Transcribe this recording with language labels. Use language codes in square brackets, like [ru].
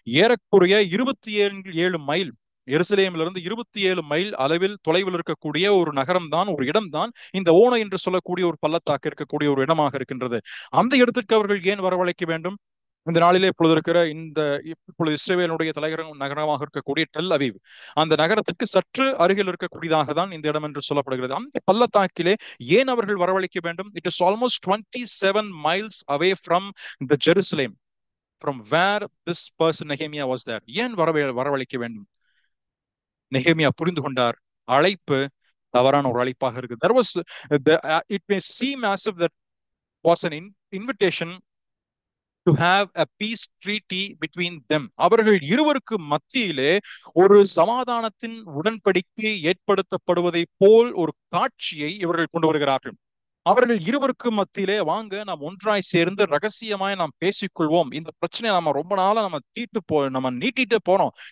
[ta] ஏறக்குறைய 27 மைல், எருசலேமிலிருந்து 27 மைல் அளவில் தொலைவில் இருக்கக்கூடிய ஒரு நகரம் தான், ஒரு இடம் தான் இந்த ஓனோ என்று சொல்லக்கூடிய ஒரு பள்ளத்தாக்கு இருக்கக்கூடிய ஒரு இடமாக இருக்கின்றது. அந்த இடத்திற்கு அவர்கள் ஏன் வரவழைக்க வேண்டும்? இந்த நாளிலே இப்பொழுது இஸ்ரேலுடைய தலைநகரம் நகரமாக இருக்கக்கூடிய டெல் அவீவ், அந்த நகரத்துக்கு சற்று அருகில் இருக்கக்கூடியதாக தான் இந்த இடம் என்று சொல்லப்படுகிறது. அந்த பள்ளத்தாக்கிலே ஏன் அவர்கள் வரவழைக்க வேண்டும்? [en] It is almost 27 miles away from the Jerusalem, from where this person Nehemiah was there. [ta] ஏன் வரவழைக்க வேண்டும்? நெகேமியா புரிந்து கொண்டார், அழைப்பு தவறான ஒரு அழைப்பாக இருக்கு. [en] There was it may seem as if that was an invitation to have a peace treaty between them. [ta] அவர்கள் இருவருக்கு மத்தியிலே ஒரு சமாதானத்தின் உடன்படிக்கை ஏற்படுத்தப்படுவதை போல் ஒரு காட்சியை இவர்கள் கொண்டு வருகிறார்கள். அவர்கள் இருவருக்கு மத்தியிலே வாங்க நாம் ஒன்றாய் சேர்ந்து ரகசியமாய் நாம் பேசிக்கொள்வோம். இந்த பிரச்சனையை நம்ம ரொம்ப நாளா நம்ம நீட்டிட்டு போறோம்.